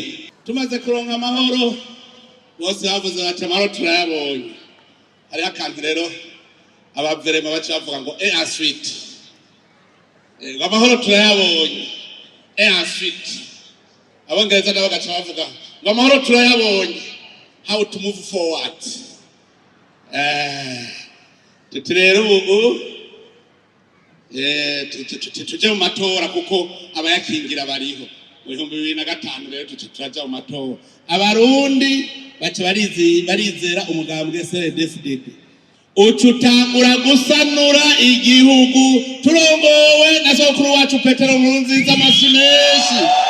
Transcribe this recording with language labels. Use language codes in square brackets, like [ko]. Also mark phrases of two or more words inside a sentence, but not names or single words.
[rn] Tumaze kuronka amahoro bose bavuze bati amahoro turayabonye. Hariho akantu rero abaverema baca bavuga ngo ensuite amahoro turayabonye ensuite. Abongereza nabo bagaca bavuga ngo amahoro turayabonye [en] how to move forward. [rn] Tuti rero ubu tuje mu matora kuko abayakingira bariho. Mu 2005 rero turaja mu matora. Abarundi baca barizera umugambwe CNDD-FDD ucutangura gusanura igihugu turongowe na sokuru wacu Petero Nkurunziza Masimeshi.